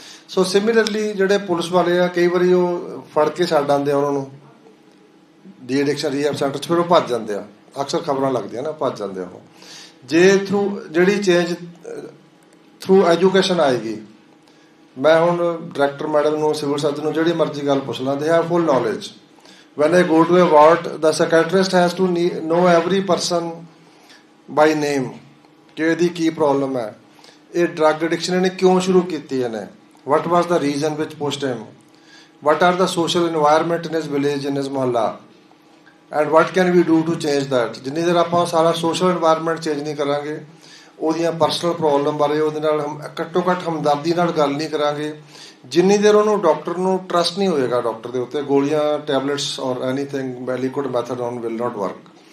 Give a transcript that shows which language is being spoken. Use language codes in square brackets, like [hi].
[pa] ਸੋ similarly ਜਿਹੜੇ police ਵਾਲੇ ਆ, ਕਈ ਵਾਰੀ ਉਹ ਫੜ ਕੇ ਛੱਡ ਆਉਂਦੇ ਆ ਉਹਨਾਂ ਨੂੰ ਡੀ ਐਡਿਕਸ਼ਨ ਰੀਹੈਬ ਸੈਂਟਰ 'ਚ, ਫਿਰ ਉਹ ਭੱਜ ਜਾਂਦੇ ਆ। ਅਕਸਰ ਖਬਰਾਂ ਲੱਗਦੀਆਂ ਨਾ, ਭੱਜ ਜਾਂਦੇ ਆ ਉਹ। ਜੇ ਥਰੂ ਜਿਹੜੀ ਚੇਂਜ ਥਰੂ ਐਜੂਕੇਸ਼ਨ ਆਏਗੀ, ਮੈਂ ਹੁਣ ਡਾਇਰੈਕਟਰ ਮੈਡਮ ਨੂੰ, ਸਿਵਲ ਸਰਜਨ ਨੂੰ ਜਿਹੜੀ ਮਰਜ਼ੀ ਗੱਲ ਪੁੱਛ ਲਾਂ, [en] They have full knowledge. When I go to a ward, the psychiatrist has to know every person by name [pa] ਕਿ ਇਹਦੀ ਕੀ ਪ੍ਰੋਬਲਮ ਹੈ, ਇਹ ਡਰੱਗ ਐਡਿਕਸ਼ਨ ਇਹਨੇ ਕਿਉਂ ਸ਼ੁਰੂ ਕੀਤੀ ਇਹਨੇ, [en] what was the reason which pushed him, what are the social environment in his village, in his mohalla, and what can we do to change that। [pa] ਜਿੰਨੀ ਦੇਰ ਆਪਾਂ ਸਾਰਾ ਸੋਸ਼ਲ ਇਨਵਾਇਰਮੈਂਟ ਚੇਂਜ ਨਹੀਂ ਕਰਾਂਗੇ, ਉਹਦੀਆਂ ਪਰਸਨਲ ਪ੍ਰੋਬਲਮ ਬਾਰੇ ਉਹਦੇ ਨਾਲ ਘੱਟੋ ਘੱਟ ਹਮਦਰਦੀ ਨਾਲ ਗੱਲ ਨਹੀਂ ਕਰਾਂਗੇ, ਜਿੰਨੀ ਦੇਰ ਉਹਨੂੰ ਡਾਕਟਰ ਨੂੰ ਟਰਸਟ ਨਹੀਂ ਹੋਏਗਾ ਡਾਕਟਰ ਦੇ ਉੱਤੇ, ਗੋਲੀਆਂ, [en] Tablets or anything liquid methadone will not work.